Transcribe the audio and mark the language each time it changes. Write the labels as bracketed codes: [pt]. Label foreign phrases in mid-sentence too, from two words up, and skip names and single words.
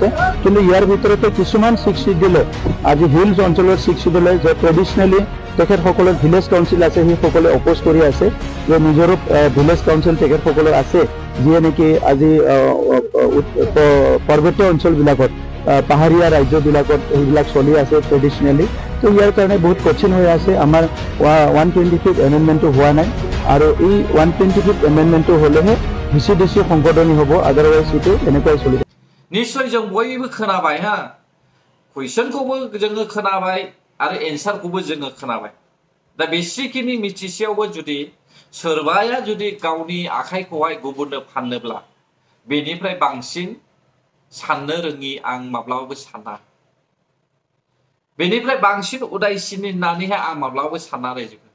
[as] কিন্তু ইয়াৰ ভিতৰতে কিছুমান [en] six schedule, [as] আজি হিলছ অঞ্চলৰ [en] six schedule [as] যে ট্ৰেডিশ্যনেলি তেখেতসকলৰ [en] village council [as] আছে, সেইসকলে অপোজ কৰি আছে যে নিজৰো [en] village council [as] তেখেতসকলৰ আছে, যিয়ে নেকি আজি পৰ্বতীয় অঞ্চলবিলাকত, পাহাৰীয়া ৰাজ্যবিলাকত এইবিলাক চলি আছে ট্ৰেডিশ্যনেলি। তো ইয়াৰ কাৰণে বহুত কঠিন হৈ আছে। আমাৰ 125th এমেণ্ডমেণ্টটো হোৱা নাই, আৰু এই 125th এমেণ্ডমেণ্টটো হ'লেহে VCDC সংশোধনী হ'ব, আদাৰৱাইজ এইটো এনেকুৱাই চলিব। [brx] निश्चय जों बयबो खोनाबाय हा, कुइसनखौबो जोङो खोनाबाय आरो एन्सारखौबो जोङो खोनाबाय। दा बेसिखिनि मिथिसेयावबो जुदि सोरबाया जुदि गावनि आखाइखौहाय गुबुननो फाननोब्ला, बेनिफ्राय बांसिन साननो रोङि आं माब्लाबाबो साना, बेनिफ्राय बांसिन उदायसिन होननानैहाय आं माब्लाबाबो साना रायजोखौ।